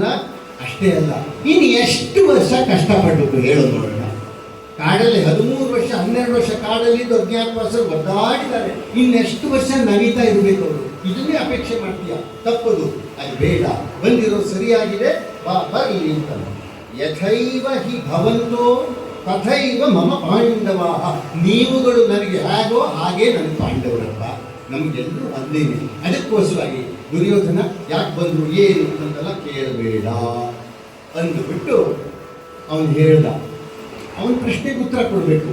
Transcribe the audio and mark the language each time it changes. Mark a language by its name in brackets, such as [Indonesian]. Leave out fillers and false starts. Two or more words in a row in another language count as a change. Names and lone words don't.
[Kannada] ಅಷ್ಟೇ ಅಲ್ಲ, ಇನ್ನು ಎಷ್ಟು ವರ್ಷ ಕಷ್ಟಪಟ್ಟು ಹೇಳೋ ನೋಡೋಣ. ಕಾಡಲ್ಲಿ 13 ವರ್ಷ 12 ವರ್ಷ ಕಾಡಲ್ಲಿದ್ದು ಅಜ್ಞಾತವಾಸ ಒದ್ದಾಡಿದ್ದಾರೆ. ಇನ್ನೆಷ್ಟು ವರ್ಷ ನವೀತಾ ಇರಬೇಕು ಅವರು? ಇದನ್ನೇ ಅಪೇಕ್ಷೆ ಮಾಡ್ತೀಯ? ತಪ್ಪದು, ಅದು ಬೇಡ. ಬಂದಿರೋದು ಸರಿಯಾಗಿದೆ, ಬರಲಿ ಅಂತ. [Sanskrit] ಯಥೈವ ಹಿ ಭವಂತೋ ತಥೈವ ಮಮ ಪಾಂಡವಾಹ. [Kannada] ನೀವುಗಳು ನನಗೆ ಹೇಗೋ ಹಾಗೆ ನನ್ನ ಪಾಂಡವರಪ್ಪ, ನಮಗೆಲ್ಲರೂ ಅಂದೇನೆ. ಅದಕ್ಕೋಸ್ಕರವಾಗಿ ದುರ್ಯೋಧನ ಯಾಕೆ ಬಂದರು ಏನು ಅಂತೆಲ್ಲ ಕೇಳಬೇಡ ಅಂದುಬಿಟ್ಟು ಅವನು ಹೇಳ್ದ. ಅವನ ಪ್ರಶ್ನೆಗೆ ಉತ್ತರ ಕೊಡಬೇಕು.